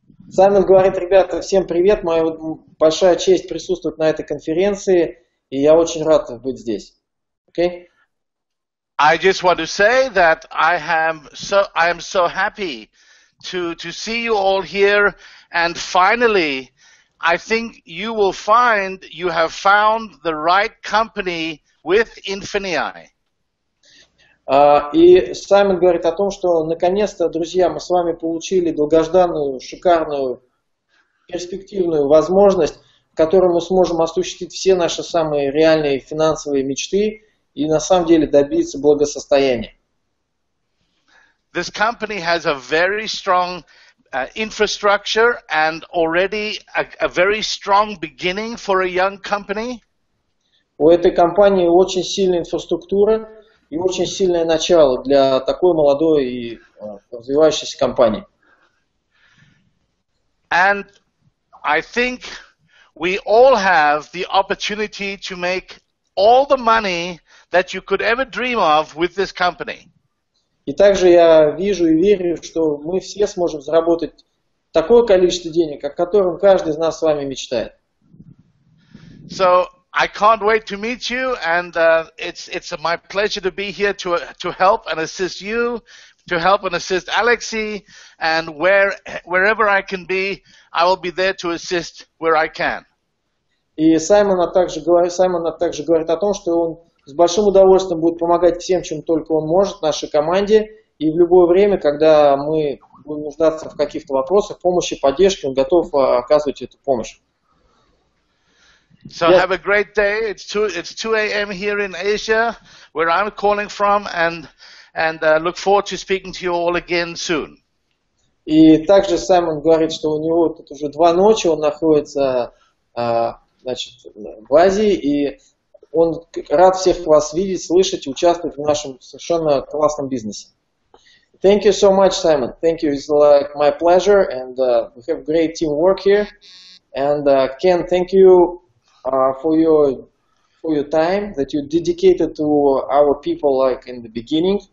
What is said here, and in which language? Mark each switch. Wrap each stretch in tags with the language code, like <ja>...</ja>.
<ru>Саймон говорит, ребята, всем привет. Моя большая честь присутствовать на этой конференции, и я очень рад быть здесь.</ru> <en>Okay? I just want to say that I am so happy to see you all here, and finally, I think you will find you have found the right company with INFINii.</en> <ru>И Саймон говорит о том, что наконец-то, друзья, мы с вами получили долгожданную, шикарную, перспективную возможность, в которой мы сможем осуществить все наши самые реальные финансовые мечты и на самом деле добиться благосостояния.</ru> <en>This company has a very strong infrastructure and already a very strong beginning for a young company.</en> <ru>У этой компании очень сильная инфраструктура и очень сильное начало для такой молодой и развивающейся компании.</ru> <en>And I think we all have the opportunity to make all the money that you could ever dream of with this company.</en> <ru>И также я вижу и верю, что мы все сможем заработать такое количество денег, о котором каждый из нас с вами мечтает.</ru> <en>So I can't wait to meet you, and it's my pleasure to be here to help and assist you, to help and assist Alexei, and wherever I can be, I will be there to assist where I can.</en> <ru>И Саймон также говорит о том, что он с большим удовольствием будет помогать всем, чем только он может, нашей команде, и в любое время, когда мы будем нуждаться в каких-то вопросах, помощи, поддержке, он готов оказывать эту помощь.</ru> <en>So have a great day. It's 2 a.m. here in Asia, where I'm calling from, and look forward to speaking to you all again soon.</en> <ru>И также Саймон говорит, что у него тут уже 2 ночи, он находится в Азии, и он рад всех вас видеть, слышать, участвовать в нашем совершенно классном бизнесе.</ru> <en>Thank you so much, Simon. Thank you. It's like my pleasure, and we have great teamwork here. And Ken, thank you for your time that you dedicated to our people like in the beginning.</en>